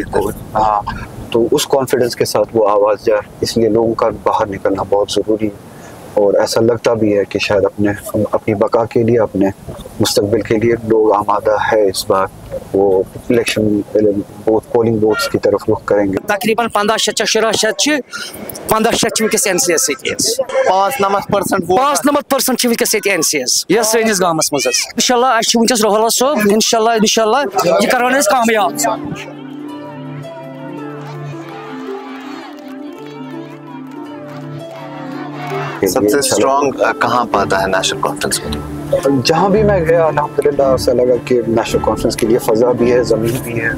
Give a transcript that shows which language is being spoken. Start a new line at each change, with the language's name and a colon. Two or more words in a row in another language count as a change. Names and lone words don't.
Hindi: बिल्कुल हाँ, तो उस कॉन्फिडेंस के साथ वो आवाज़ जाए, इसलिए लोगों का बाहर निकलना बहुत ज़रूरी है। और ऐसा लगता भी है कि शायद अपनी बका के लिए, अपने मुस्तकबिल के लिए लोग आमादा है इस बार वो
English: election polling booths
Hindi: की तरफ रुख करेंगे।
Kashmiri: तकरीबन 1500 वनकस NCS 5% वनकस NCS ये सैनिस गामस मज इंशाल्लाह वनकस रोहला सोब इंशाल्लाह ये करवान कामयाब।
Hindi: सबसे स्ट्रॉन्ग कहाँ पाता है नेशनल कॉन्फ्रेंस को? जहाँ भी मैं गया अल्हम्दुलिल्लाह ऐसा लगा कि नेशनल कॉन्फ्रेंस के लिए फ़ज़ा भी है, ज़मीन भी है।